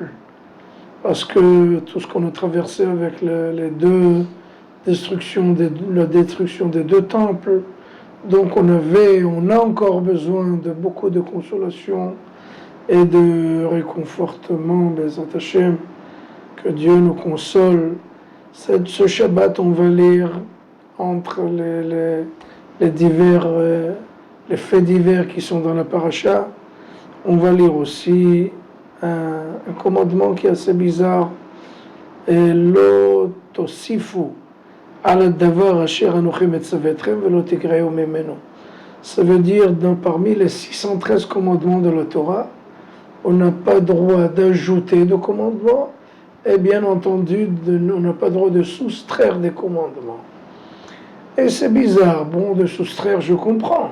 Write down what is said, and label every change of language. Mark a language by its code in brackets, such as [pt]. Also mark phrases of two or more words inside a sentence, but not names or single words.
[fr] Parce que tout ce qu'on a traversé avec les deux destructions, la destruction des deux temples, donc on a encore besoin de beaucoup de consolation et de réconfortement, [he] בעזרת השם, [fr] que Dieu nous console. Ce Shabbat, on va lire entre les faits divers qui sont dans la paracha, on va lire aussi un commandement qui est assez bizarre. [he] לא תוסיפו על הדבר אשר אנכי מצוה אתכם ולא תגרעו ממנו. [fr] Ça veut dire, parmi les 613 commandements de la Torah, on n'a pas droit d'ajouter de commandements, et bien entendu, on n'a pas droit de soustraire des commandements. Et c'est bizarre, bon, de soustraire, je comprends.